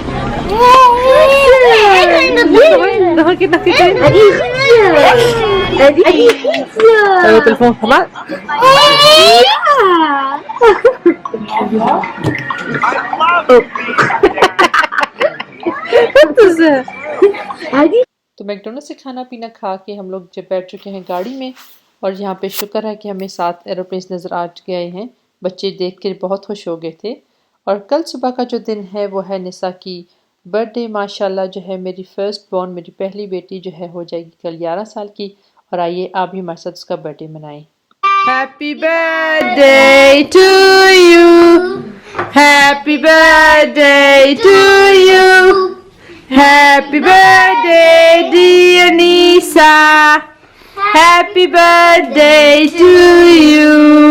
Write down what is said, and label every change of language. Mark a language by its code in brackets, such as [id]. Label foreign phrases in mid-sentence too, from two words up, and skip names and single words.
[id] Daha kita kita. Hadi pizza. Hadi pizza. Ayo telepon kamu. [hi] तो मैकडोनल्ड से खाना पीना खा के हम लोग जब बैठ चुके हैं गाड़ी में और यहाँ पे शुक्र है कि हमें 7 एरोप्लेन्स नज़र आ गए हैं। बच्चे देख कर बहुत खुश हो गए थे। और कल सुबह का जो दिन है वो है निसा की बर्थडे। माशाल्लाह जो है मेरी [en] first born, [hi] मेरी पहली बेटी जो है हो जाएगी कल 11 साल की। और आइए आप भी हमारे साथ उसका बर्थडे मनाएं। [en] happy birthday to you, happy birthday to you, happy birthday dear निसा, happy birthday to you।